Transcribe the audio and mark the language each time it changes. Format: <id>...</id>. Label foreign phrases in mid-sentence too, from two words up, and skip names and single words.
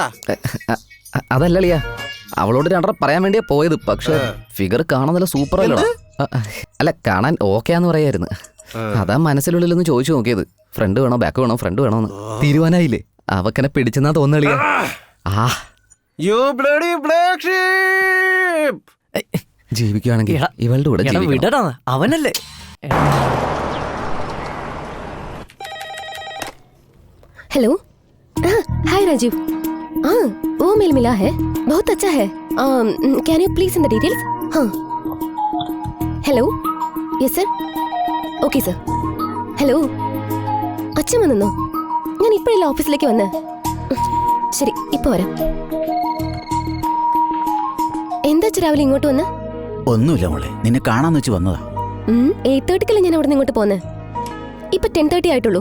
<ml>അതല്ലളിയാ, അവളോട് രണ്ടര പറയാൻ വേണ്ടിയാ പോയത്. പക്ഷെ ഫിഗർ കാണാൻ നല്ല സൂപ്പർ അല്ലടാ. അല്ല, കാണാൻ ഓക്കെയാന്ന് പറയായിരുന്നു. അതാ മനസ്സിലുള്ളിലൊന്ന് ചോദിച്ചു നോക്കിയത്. ഫ്രണ്ട് വേണോ ബാക്ക് വേണോ? ഫ്രണ്ട് വേണോന്ന് തീരുമാനായില്ലേ? അവക്കെന്നെ പിടിച്ചെന്നാ തോന്നളിയാ. ആ,</ml> <en>You bloody black sheep!</en> <ml>ജീവിക്കുകയാണെങ്കിൽ ഇവളുടെ കൂടെ ജീവിക്കണം. വിടടാ, അവനല്ലേ.</ml> <hi>हेलो, हाय राजीव. हाँ, वो मेल मिला है, बहुत अच्छा है.</hi> <en>Can you please in the details?</en> <hi>हाँ. हेलो,</hi> <en>yes sir.</en> <ml>ഓക്കെ സർ. ഹലോ, അച്ഛൻ വന്നോ? ഞാൻ ഇപ്പോഴല്ല ഓഫീസിലേക്ക് വന്ന്. ശരി, ഇപ്പൊ വരാം. എന്താ രാവിലെ ഇങ്ങോട്ട് വന്ന്? ഒന്നുമില്ല മോളെ, നിന്നെ കാണാന്ന് വെച്ച് വന്നതാ. 8:30 ഞാൻ അവിടെ നിന്ന് ഇങ്ങോട്ട് പോന്നെ. ഇപ്പൊ 10:30 ആയിട്ടുള്ളൂ.</ml>